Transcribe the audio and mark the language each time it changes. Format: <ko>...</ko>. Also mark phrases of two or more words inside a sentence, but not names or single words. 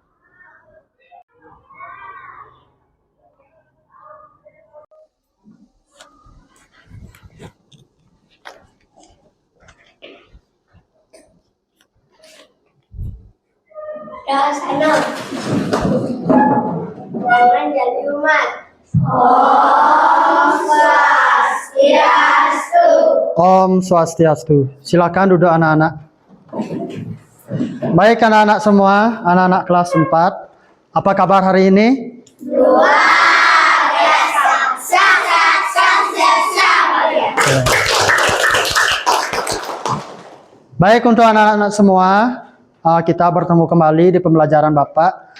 <id>Rasana jangan jadi umat. Om Swastiastu. Om Swastiastu. Silakan duduk anak-anak. Baik anak-anak semua, anak-anak kelas 4. Apa kabar hari ini? Luar biasa. Baik untuk anak-anak semua, kita bertemu kembali di pembelajaran Bapak.</id>